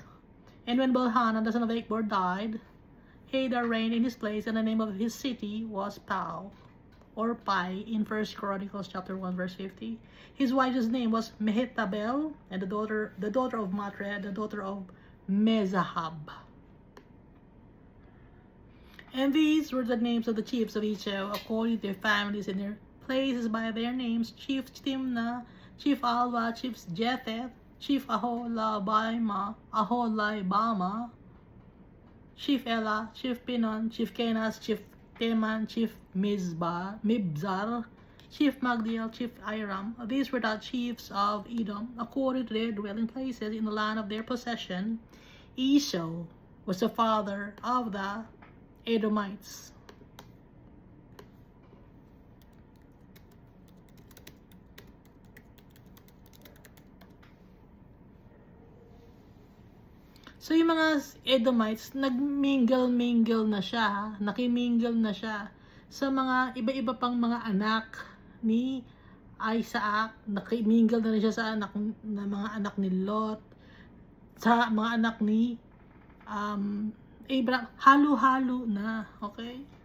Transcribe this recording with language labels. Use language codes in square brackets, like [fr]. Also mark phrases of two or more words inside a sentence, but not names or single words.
[en] And when Baal-Hanan, the son of Achbor, died, Hadar reigned in his place, and the name of his city was Pau, or Pai, in 1 Chronicles chapter 1, verse 50. His wife's name was Mehetabel, and the daughter of Matred, the daughter of Mezahab. And these were the names of the chiefs of Israel, according to their families and their places by their names: Chief Timnah, Chief Alva, Chief Jetheth, Chief Aholibama, Chief Elah, Chief Pinon, Chief Kenas, Chief Teman, Chief Mibzar, Chief Magdiel, Chief Iram. These were the chiefs of Edom, according to their dwelling places in the land of their possession. Esau was the father of the Edomites. [tl] So yung mga Edomites, nagmingle na siya, nakimingle na siya sa mga iba-iba pang mga anak ni Isaac, nakimingle na rin siya sa mga anak ni Lot, sa mga anak ni Abraham, halo-halo na, okay?